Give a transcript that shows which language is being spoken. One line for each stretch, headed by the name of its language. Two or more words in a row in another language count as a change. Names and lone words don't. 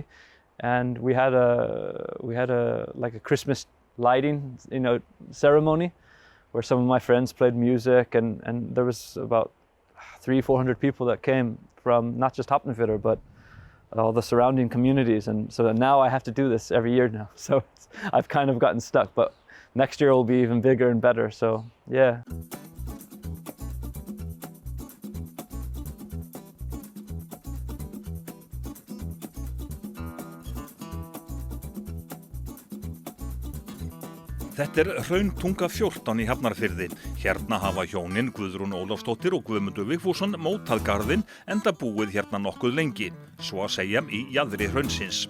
English: And we had a like a Christmas lighting, you know, ceremony where some of my friends played music, and there was about 300-400 people that came from not just Hafnarfjörður but all the surrounding communities, and so now I have to do this every year now. So I've kind of gotten stuck, but next year will be even bigger and better. So yeah.
Icelandic: Þetta Hrauntunga 14 í Hafnarfirði. Hérna hafa hjónin Guðrún Ólafsdóttir og Guðmundur Vigfússon mótað garðinn enda búið hérna nokkuð lengi, svo að segja í jaðri hraunsins.